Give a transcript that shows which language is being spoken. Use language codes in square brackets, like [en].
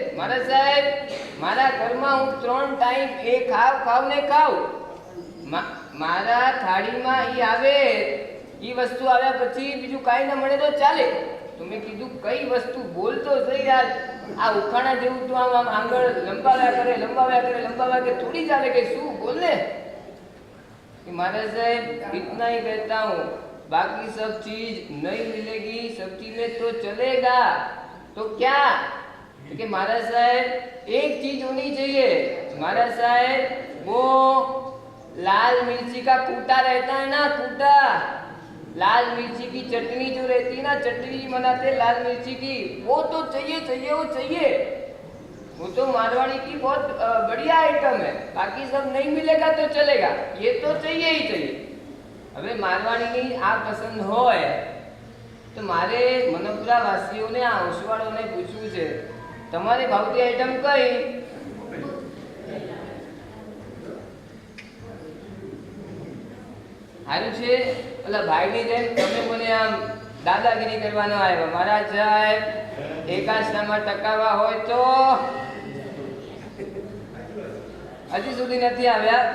[gu] મારા સાહેબ મારા ઘરમાં હું 3 ટાઈમ એ ખાવ ને ખાવ, મારા થાળીમાં એ આવે, એ વસ્તુ આવ્યા પછી બીજું કાંઈ ના મળે તો ચાલે. તો મેં કીધું કઈ વસ્તુ બોલતો થઈ યાર, આ ઉખાણા જેવું તો આમ આંગળ લંબાવ્યા કરે થોડી ચાલે કે શું બોલ ને. [hi] कि महाराज साहब इतना ही कहता हूँ, बाकी सब चीज नहीं मिलेगी, सब्जी में तो चलेगा तो क्या? कि महाराज साहब एक चीज होनी चाहिए, महाराज साहब वो लाल मिर्ची का कूटा रहता है ना, कूटा, लाल मिर्ची की चटनी जो रहती है ना, चटनी बनाते लाल मिर्ची की, वो तो चाहिए चाहिए, वो चाहिए। वो तो मारवाड़ी की बहुत बढ़िया आइटम है, बाकी सब नहीं मिलेगा तो चलेगा, ये तो चाहिए ही चाहिए। [gu] હવે મારવાડીની આ પસંદ હોય તો મારે મનપુરા વાસીઓને આ ઓસવાળોને પૂછવું છે, તમારે ભાવતી આઈટમ કઈ? સારું છે, ઓલા ભાઈની જેમ તમે મને આમ દાદાગીરી કરવાનો આવ્યો, મારા સાહેબ એકાશનામાં ટકાવા હોય તો હજી સુધી નથી આવ્યા.